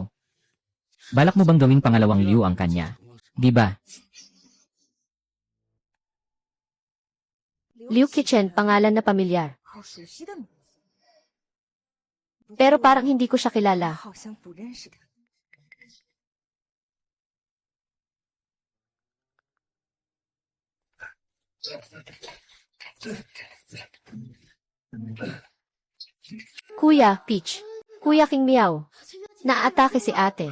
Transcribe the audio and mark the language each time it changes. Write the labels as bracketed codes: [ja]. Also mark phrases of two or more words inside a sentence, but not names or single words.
[tl] Balak mo bang gawing pangalawang Liu ang kanya? Di ba? Liu Qichen, pangalan na pamilyar. [zh] 好熟悉的名字， [tl] Pero parang hindi ko siya kilala. [zh] 好像不认识他。 [tl] Kuya, Peach. Kuya King Meow. Naatake si ate.